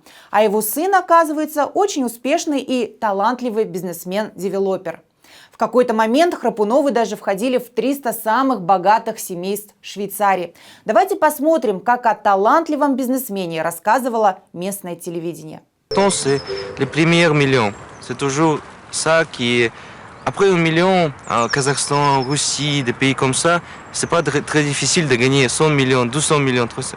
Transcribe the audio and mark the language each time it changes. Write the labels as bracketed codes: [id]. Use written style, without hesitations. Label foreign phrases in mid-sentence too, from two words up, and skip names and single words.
[ru] А его сын, оказывается, очень успешный и талантливый бизнесмен-девелопер. В какой-то момент Храпуновы даже входили в 300 самых богатых семейств Швейцарии. Давайте посмотрим, как о талантливом бизнесмене рассказывало местное телевидение. [fr] C'est les premiers millions. C'est toujours ça qui est... Après 1 million, Kazakhstan, Russie, des pays comme ça, c'est pas très difficile de gagner 100 millions, 200 millions, 300.